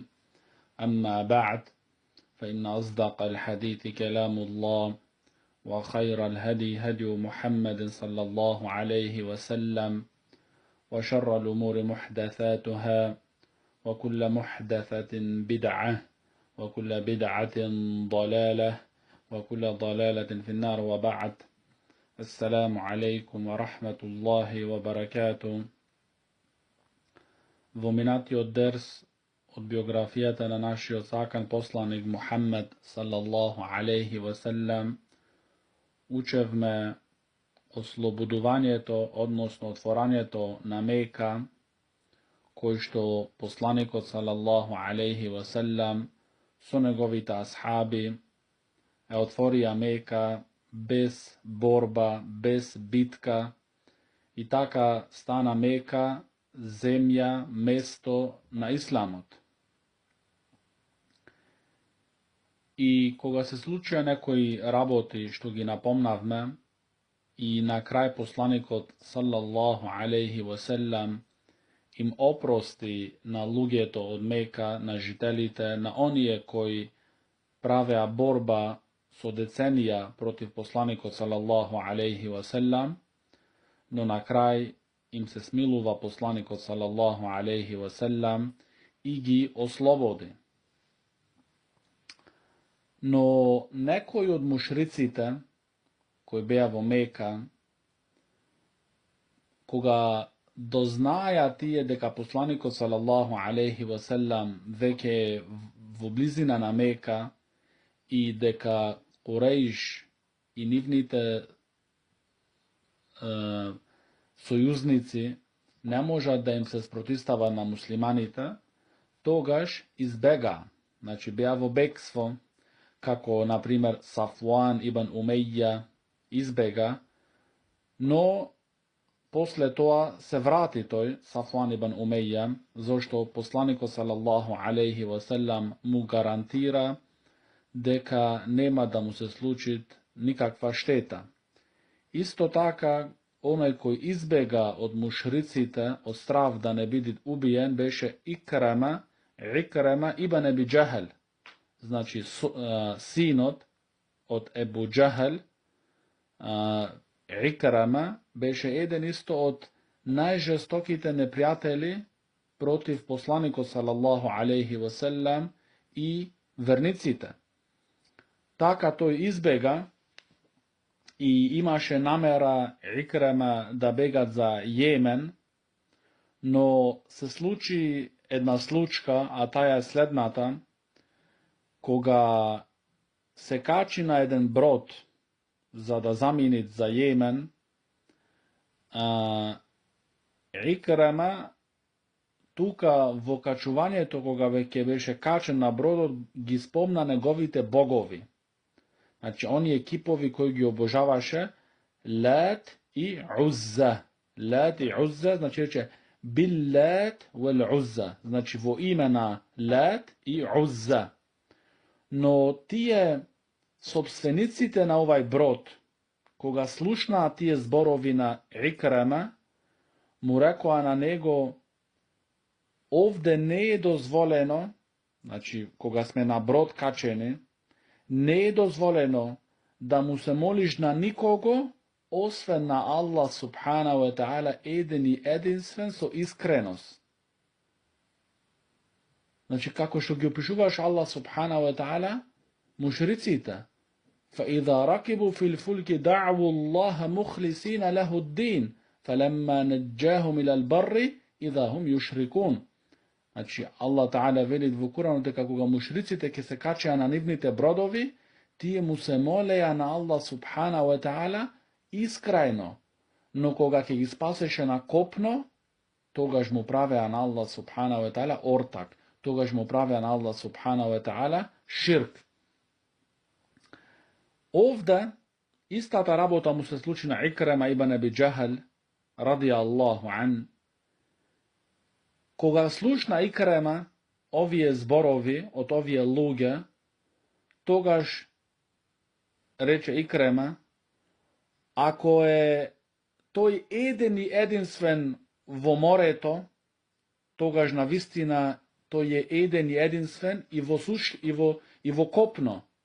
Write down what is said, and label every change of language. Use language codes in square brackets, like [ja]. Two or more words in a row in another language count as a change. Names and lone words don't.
[ar] أما بعد، فإن أصدق الحديث كلام الله، وخير الهدي هدي محمد صلى الله عليه وسلم، وشر الأمور محدثاتها، وكل محدثة بدعة، وكل بدعة ضلالة، وكل ضلالة في النار. وبعد، السلام عليكم ورحمة الله وبركاته. [mk] Двоминатио дерс од биографијата на нашио сакан посланик Мухаммед саллаллаху [ar] عليه وسلم [mk] учевме ослободовање то, односно отворање то на Мека, који што посланикот [ar] صلى الله عليه وسلم [mk] су његовита асхаби отворија Мека без борба, без битка и така стана Мека, земља, место на исламот. И кога се случаја некој работи што ги напомнавме и на крај посланикот [ar] صلى الله عليه وسلم [mk] им опрости на лугето од Мека, на жителите, на оније који праве борба со деценија против посланика [ar] صلى الله عليه وسلم, [mk] но на крај им се смилува посланик [ar] صلى الله عليه وسلم [mk] и ги ослободи. Но некој од мушриците који беја во Мека, кога дознаја тије дека посланик [ar] صلى الله عليه وسلم [mk] веке в близина на Мека и дека Курејш и нивните сојузници не може да им се спротистава на муслиманите, тогаш избега, значи бејаво бекство, како на примјер Сафван ибн Умеја избега, но после тоа се врати тој Сафван ибн Умеја, зашто посланико [ar] صلى الله عليه وسلم [mk] му гарантира дека нема да му се случит никаква штета. Исто така, онај који избега од мушриците, од страв да не биди убијен, беше Икрама ибн Аби Џахел, значи синот од Ебу Џахел. Икрама беше један исто од најжестоките непријатели против посланика [ar] صلى الله عليه وسلم [mk] и верниците. Така то избега и имаше намера Икрама да бегат за Јемен, но се случи једна случка, а та је следната, кога се качи на један брод за да заминит за Јемен, Икрама тука во качување то кога веке беше качен на броду ги спомна неговите богови. Значи, они екипови који ги обожаваше Лат и Узза. Лат и Узза, значи рече [ar] باللات والعزى. [mk] Значи, во имена Лат и Узза. Но, тије собствениците на овај брод, кога слушна тије зборовина Икрама, му рекао на него, овде не је дозволено, значи, кога сме на брод качени, не је дозволено да му се молиш на никого, освен на Аллах [ar] سبحانه وتعالى, [mk] јединствен со искреност. Значи, како што ги опишуваш Аллах [ar] سبحانه وتعالى, [mk] мушриците. [ar] فَإِذَا رَكِبُوا فِي الْفُلْكِ دَعْوُوا اللَّهَ مُخْلِسِينَ لَهُ الدِّينَ فَلَمَّا نَجَّاهُمْ إِلَى الْبَرِّ إِذَا هُمْ يُشْرِكُونَ. [mk] Значи, [ar] الله تعالى [mk] вели в Курану те како га мушриците ке се качеја на нивните бродови, тије му се молеја на Аллах [ar] سبحانه وتعالى [mk] искрајно. но кога ќе ги спасеше на копно, тогаш му правеа на Аллах [ar] سبحانه وتعالى [mk] ортак, тогаш му правеа на Аллах [ar] سبحانه وتعالى [mk] ширк. Овде истата работа му се случи на Икрема ибн Аби Джахл [ar] رضي الله عنه. [mk] Кога слушна Икрема овие зборови од овие луѓе, тогаш рече Икрема, ако е тој еден и единствен во морето, тогаш на вистина тој е еден и единствен и во суш и во копно.